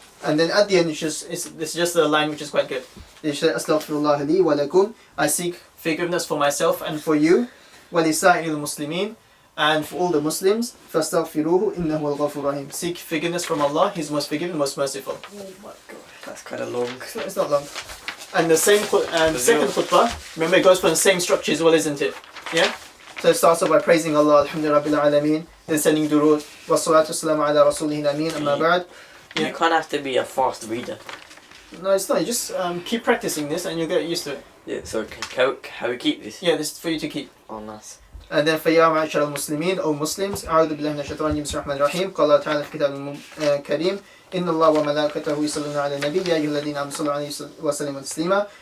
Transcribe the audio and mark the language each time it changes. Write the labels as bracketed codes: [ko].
[en] And then at the end, it's just a line which is quite good. It says, [ar] أستغفر الله لي ولكم. [en] I seek forgiveness for myself and for you. [ar] ولسائر المسلمين. [en] And for all the Muslims, [ar] فاستغفروه إنه الغفور الرحيم. [en] Seek forgiveness from Allah. He's most forgiving, most merciful. Oh my God, that's kind of long. It's not long. And the same second khutbah, remember it goes for the same structure as well, isn't it? Yeah? So it starts off by praising Allah, [ar] Alhamdulillah Rabbil Alameen, [en] then sending durood, [ar] wa salatu wassalamu ala rasulihil ameen, amma ba'd. [en] You can't have to be a fast reader. No, it's not. You just keep practicing this and you'll get used to it. Yeah, so how we keep this? Yeah, this is for you to keep. Oh, nice. And then [ar] فَيَا مَعْشَرَ الْمُسْلِمِينَ [en] O Muslims, [ar] أعوذ بالله من الشيطان الرجيم بسم الله الرحمن الرحيم. قال الله تعالى في كتاب الكريم إن الله وملائكته يصلون على النبي يا أيها الذين آمنوا صلوا عليه وسلموا تسليما.